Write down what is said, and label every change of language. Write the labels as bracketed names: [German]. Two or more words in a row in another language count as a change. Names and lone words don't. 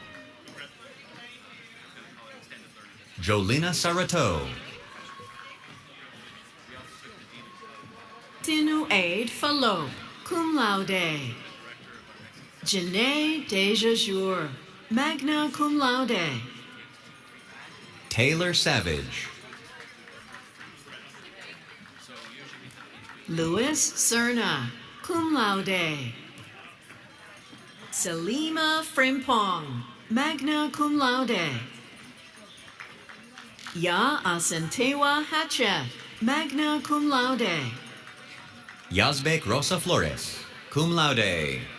[English] Jolina Sarato. Tinu Aid Fallot, [Latin] cum laude. [English] Janae Dejajour, [Latin] magna cum laude. [English] Taylor Savage. Louis Cerna, [Latin] cum laude. [English] Selima Frimpong, [Latin] magna cum laude. [English] Ya Asentewa Hatchet, [Latin] magna cum laude. [English] Yazbek Rosa Flores, [Latin] cum laude.